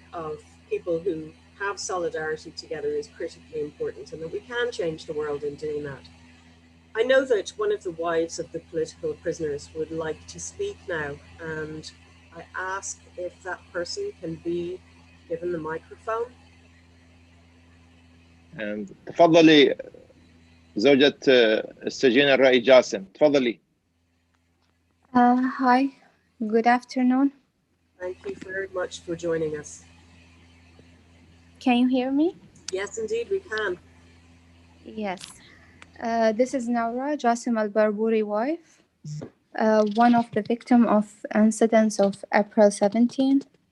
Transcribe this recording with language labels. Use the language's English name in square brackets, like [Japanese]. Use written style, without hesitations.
[English] of people who have solidarity together is critically important, and that we can change the world in doing that. I know that one of the wives of the political prisoners would like to speak now, and I ask if that person can be given the microphone. [Arabic] تفضلي زوجة السجين الرائي جاسم، تفضلي. [English] Hi, good afternoon. Thank you very much for joining us. Can you hear me? Yes, indeed, we can. Yes. This is Naura Jasim al-Barbouri wife, one of the victims of incidents of April 17.